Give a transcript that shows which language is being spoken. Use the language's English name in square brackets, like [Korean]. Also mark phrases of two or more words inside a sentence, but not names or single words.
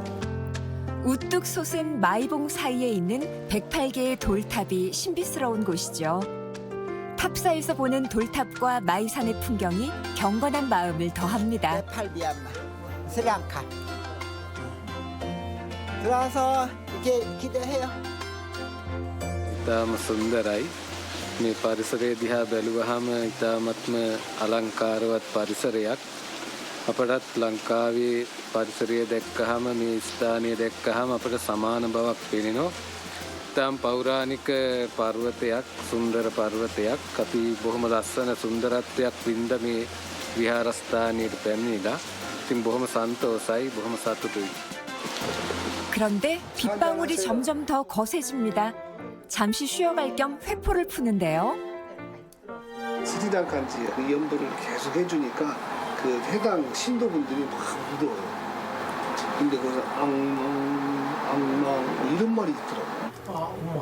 [Korean] 우뚝 솟은 마이봉 사이에 있는 108개의 돌탑이 신비스러운 곳이죠. 탑사에서 보는 돌탑과 마이산의 풍경이 경건한 마음을 더합니다. 네팔, 미얀마, 스리랑카. 들어와서 이렇게 기대해요. [Sinhala] ඉතාම සුන්දරයි. මේ පරිසරය දිහා බැලුවහම ඉතාමත්ම අලංකාරවත් පරිසරයක්. අපටත් ලංකාවේ පරිසරය දැක්කහම මේ ස්ථානය දැක්කහම අපට සමාන බවක් පෙනෙනවා. ඉතාම පෞරාණික පර්වතයක්, සුන්දර පර්වතයක්. අපි බොහොම ලස්සන සුන්දරත්වයක් වින්ද මේ විහාරස්ථානයට පැමිණිලා. ඉතින් බොහොම සන්තෝෂයි, බොහොම සතුටුයි. [Korean] 그런데 빗방울이 점점 더 거세집니다. 잠시 쉬어갈 겸 회포를 푸는데요. 스리랑카인지 연부를 계속 해주니까 그 해당 신도분들이 막 울어요. 근데 거기서 앙망 이런 말이 있더라고요.